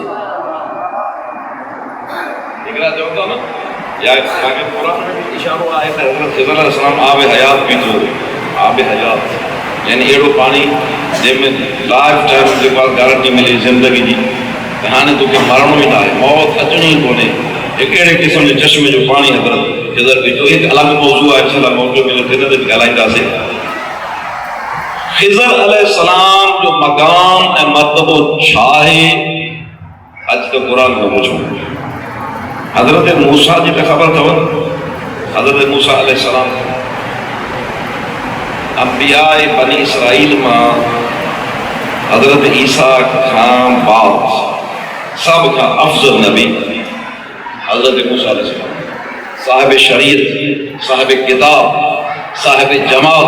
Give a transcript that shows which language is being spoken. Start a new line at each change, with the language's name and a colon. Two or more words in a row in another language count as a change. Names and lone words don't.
Sindhi: हिकिड़ा चवनि था न या तव्हांखे क़ुरान में इशारो आहे त हज़रत ख़िज़र अलैहिस्सलाम आबे हयात पीतो आबे हयात यानी अहिड़ो पाणी जंहिंमें
English: life time
Sindhi: जेको आहे गारंटी मिले ज़िंदगी जी त हाणे तोखे मरणो ई न आहे मौत अचणी ई कोन्हे हिकु अहिड़े क़िस्म जे चश्मे जो पाणी हज़रत ख़िज़र पीतो हिकु अलॻि मौज़ू आहे इंशाअल्लाह मौक़ो मिलियो त हिन ते बि ॻाल्हाईंदासीं ख़िज़र अलैहिस्सलाम जो मक़ाम ऐं मर्तबो छा आहे اج تو قرآن کو پوچھو حضرت موسیٰ جی تے خبر تھو حضرت موسیٰ
Arabic: علیہ السلام
Sindhi: انبیاء بنی اسرائیل ماں حضرت عیسیٰ خان بعد سب کا افضل نبی حضرت موسیٰ
Arabic: علیہ السلام،
Sindhi: صاحب شریعت، صاحب کتاب، صاحب جمال.